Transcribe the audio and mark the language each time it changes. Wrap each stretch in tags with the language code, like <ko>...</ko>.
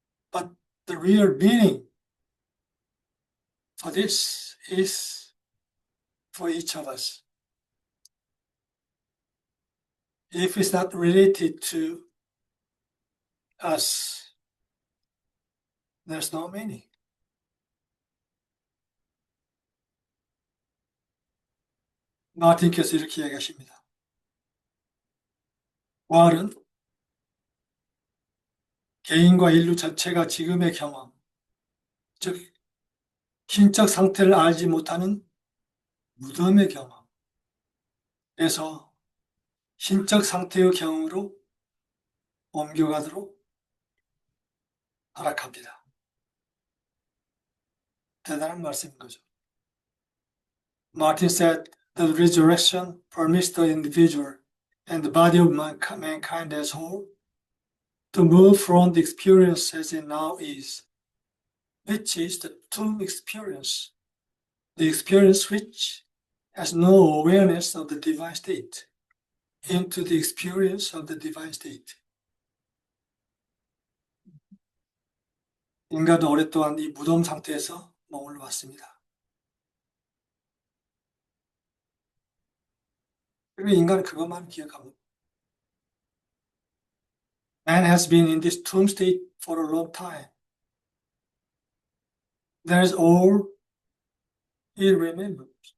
<en>But the real meaning for this is for each of us. If it's not related to us, there's no meaning.</en> <ko>마틴께서 이렇게 이야기하십니다. 부활은 개인과 인류 전체가 지금의 경험, 즉 신적 상태를 알지 못하는 무덤의 경험에서 신적 상태의 경험으로 옮겨가도록 허락합니다. 대단한 말씀인 거죠.</ko> <en>Martin said that resurrection permits the individual and the body of mankind as whole to move from the experience as it now is, which is the tomb experience, the experience which has no awareness of the divine state, into the experience of the divine state.</en> <ko>인간은 오랫동안 이 무덤 상태에서 머물러 왔습니다. 그리고 인간은 그것만 기억합니다.</ko> <en>Man has been in this tomb state for a long time. That is all he remembers.</en>